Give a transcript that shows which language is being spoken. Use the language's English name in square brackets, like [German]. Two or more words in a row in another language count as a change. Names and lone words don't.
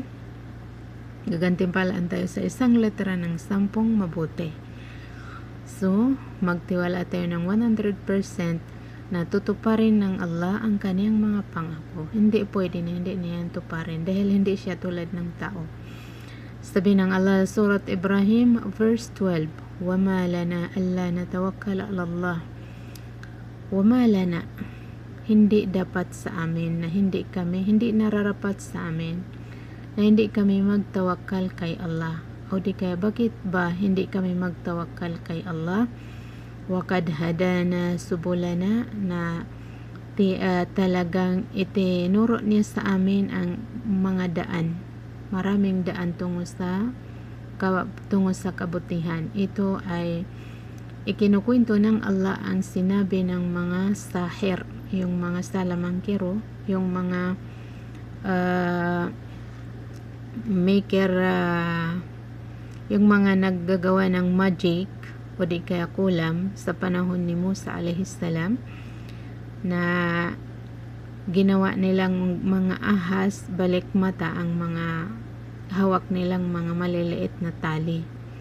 [Filipino] Gagantimpalaan tayo sa isang letra ng 10 mabuti. So, magtiwala tayo ng 100% na tutuparin ng Allah ang kaniyang mga pangako. Hindi pwede na hindi niya tuparin dahil hindi siya tulad ng tao. Sabi ng Allah, Surat Ibrahim, verse 12, [Arabic] وَمَا لَنَا أَلَّا نَتَوَكَّلَ عَلَى اللَّهِ وَمَا لَنَا, [Filipino] hindi dapat sa amin na hindi nararapat sa amin na hindi kami magtawakkal kay Allah. O di kaya bakit ba hindi kami magtawakkal kay Allah? [Arabic] وقد هدانا سبلنا, [Filipino] na talagang itinuro niya sa amin ang mga daan, maraming daan tungo sa kabutihan. Ito ay ikinukwento ng Allah ang sinabi ng mga sahir, yung mga salamangkero, yung mga maker, yung mga naggagawa ng magic o di kaya kulam sa panahon ni Musa [Arabic] عليه السلام, [Filipino] na ginawa nilang mga ahas balik mata ang mga hawak nilang mga maliliit na tali.